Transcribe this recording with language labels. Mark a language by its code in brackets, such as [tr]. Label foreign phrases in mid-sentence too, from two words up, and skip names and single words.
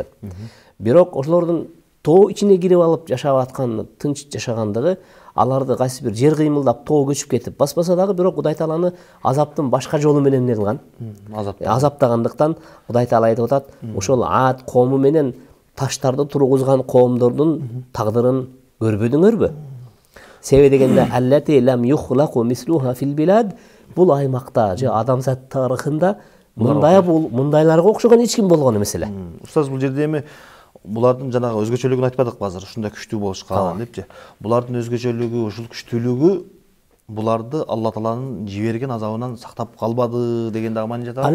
[ky] Бирок ошолордун тоо ичине кирип алып жашап аткан, тынч жашагандыгы аларды кайсы бир жер кыймылдап тоо көчүп кетип баспаса дагы, бирок Кудай Тааланы азаптын башка жолу менен эмне кылган? Азаптагандыктан Кудай Таала айтып атат, ошол Ад коому менен таштарды тургузган коомдордун тагдырын көрбөдүңөрбү? Себеби дегенде [ar] التي لم يخلق مثلها في البلاد, [ky] бул аймакта же адамзат тарыхында мындайларга окшогон эч ким болгон эмес эле. Устаз, бул жерде эми булардын жанагы өзгөчөлүгүн айтпадык азыр, ушундай күчтүү болушкан депчи. Булардын өзгөчөлүгү, ушул күчтүүлүгү буларды Алла Тааланын жиберген азабынан сактап калбады деген дагы маани жатабы?